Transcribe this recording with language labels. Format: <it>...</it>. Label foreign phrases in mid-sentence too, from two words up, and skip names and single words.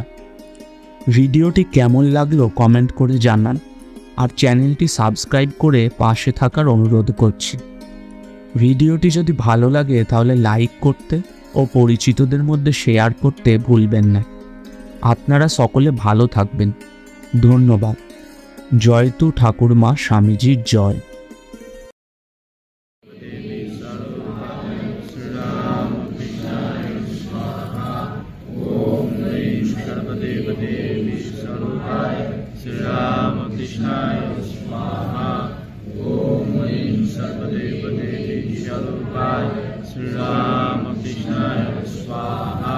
<bn>ভিডিওটি কেমন লাগলো কমেন্ট করে জানান, আর চ্যানেলটি সাবস্ক্রাইব করে পাশে থাকার অনুরোধ করছি। ভিডিওটি যদি ভালো লাগে তাহলে লাইক করতে ও পরিচিতদের মধ্যে শেয়ার করতে ভুলবেন না। আপনারা সকলে ভালো থাকবেন। ধন্যবাদ। জয়তু ঠাকুর মা স্বামীজির জয়।</bn> <sa>कृष्णाय स्वाहा. ओम् रिम् सर्वदेव देवी स्वरूपै श्री राम कृष्णाय स्वाहा.</sa>